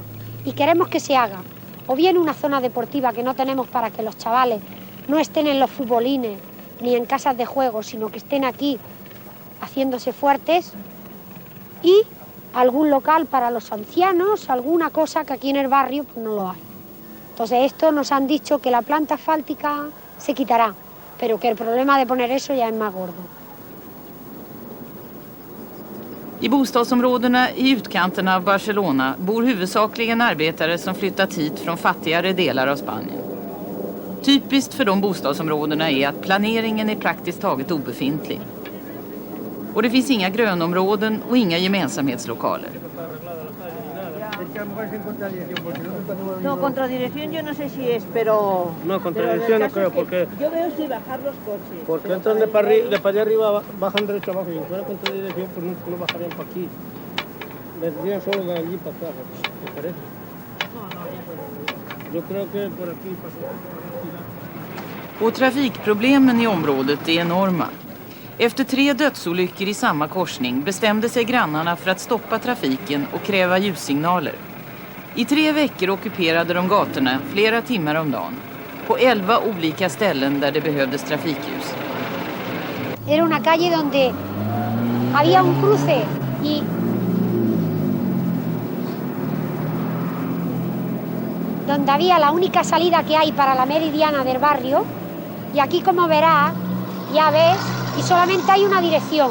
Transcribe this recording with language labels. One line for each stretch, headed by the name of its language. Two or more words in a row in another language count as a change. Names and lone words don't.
Spanish: Y queremos que se haga o bien una zona deportiva que no tenemos para que los chavales no estén en los futbolines ni en casas de juego, sino que estén aquí haciéndose fuertes, y algún local para los ancianos, alguna cosa que aquí en el barrio pues no lo hay. Entonces esto nos han dicho que la planta asfáltica se quitará, pero que el problema de poner eso ya es más gordo.
Swedish: I bostadsområdena i utkanterna av Barcelona bor huvudsakligen arbetare som flyttat hit från fattigare delar av Spanien. Typiskt för de bostadsområdena är att planeringen är praktiskt taget obefintlig. Och det finns inga grönområden och inga gemensamhetslokaler.
Spanish: No, contradirección yo no sé si es, pero... No, contradirección no creo, porque... Yo veo si bajar los coches. Porque entran de para allá arriba, bajan derecho abajo, y si fuera contradirección, pues no bajarían para aquí. Vendrían solo de allí para atrás, ¿te parece? Yo creo que por aquí pasa.
Swedish: Och trafikproblemen i området är enorma. Efter 3 dödsolyckor i samma korsning bestämde sig grannarna för att stoppa trafiken och kräva ljussignaler. I 3 veckor ockuperade de gatorna flera timmar om dagen på 11 olika ställen där det behövdes trafikljus.
Spanish: Era una calle donde había un cruce y donde había la única salida que hay para la meridiana del barrio, y aquí, como verás, ya ves, y solamente hay una dirección.